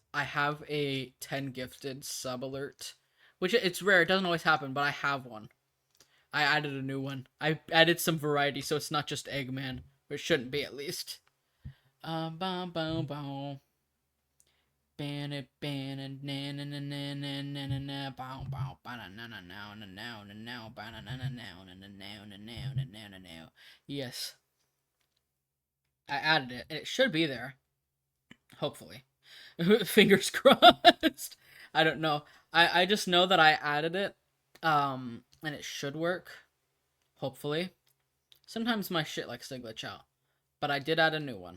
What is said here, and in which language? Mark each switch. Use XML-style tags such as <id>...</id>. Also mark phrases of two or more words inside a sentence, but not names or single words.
<en>I have a 10 gifted sub alert, which it's rare. It doesn't always happen, but I have one. I added a new one. I added some variety, so it's not just Eggman, or it shouldn't be at least. Boom, boom, boom. Ban it, ban it, na na na na na na na na, bow bow, ba na na na na na na na na, ba na na na na na na na na na na na na. Yes, I added it, and it should be there. Hopefully, fingers crossed. I don't know. I just know that I added it, and it should work. Hopefully, sometimes my shit likes to glitch out, but I did add a new one.</en>